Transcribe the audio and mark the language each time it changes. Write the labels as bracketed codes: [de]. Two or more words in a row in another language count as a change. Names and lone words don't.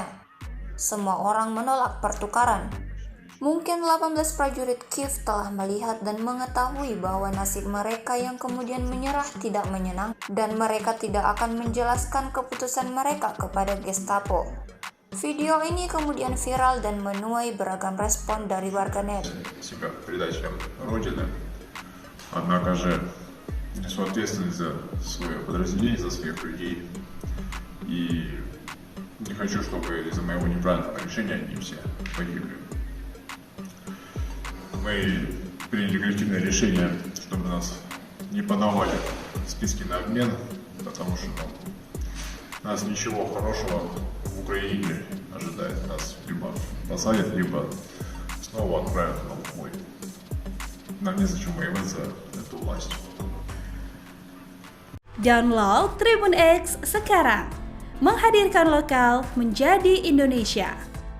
[id] Semua orang menolak pertukaran. Mungkin 18 prajurit Kiev telah melihat dan mengetahui bahwa nasib mereka yang kemudian menyerah tidak menyenangkan dan mereka tidak akan menjelaskan keputusan mereka kepada Gestapo. Video ini kemudian viral dan menuai beragam respon dari warganet. [ru] Себя предателем Родины, однако же несу ответственность за свое подразделение, за своих людей. И не хочу, чтобы из-за моего неправильного решения они все погибли. Мы приняли коллективное решение, чтобы нас не подавали в списки на обмен, потому что нас ничего хорошего в Украине не ожидает. Нас либо посадят, либо снова отправят на бой. Нам незачем воевать за эту власть. [id] Download Tribun X sekarang, menghadirkan lokal menjadi Indonesia.